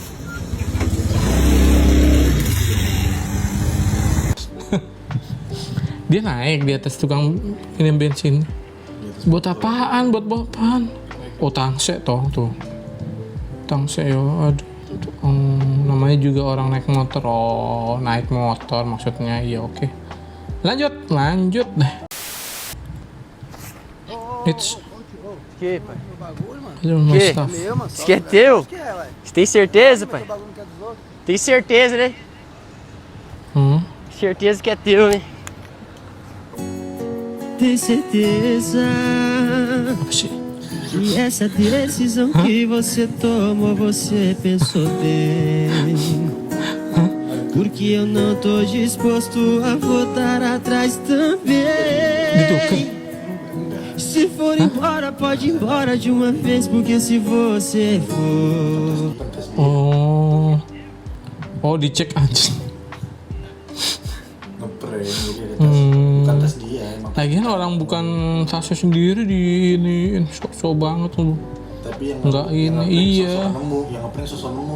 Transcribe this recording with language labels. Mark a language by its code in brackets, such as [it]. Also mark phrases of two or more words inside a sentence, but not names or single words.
[id] Dia naik di atas tukang ini bensin. Buat apaan? Oh tangse toh tuh. Tangse yo, aduh. Namanya juga orang naik motor. Oh, naik motor maksudnya. Iya oke. Lanjut deh. [en] It's [pt] Que, pai? meu Que? [en] stuff. [pt] Isso aqui é teu? Você tem certeza, pai? Tem certeza, né? Certeza que é teu, né? Tem certeza [id] Apa sih? [pt] que essa decisão que você tomou, você pensou bem. Porque eu não tô disposto a voltar atrás também. Se for embora, pode ir embora de uma vez, porque se você for. [id] Oh dicek anjing. Ngeprank jadi ada tas. Bukan tas dia emang. Lagian orang bukan tasnya sendiri di ini sok banget lu. Tapi yang Enggak ini, iya. Yang ngeprank sosok nemu.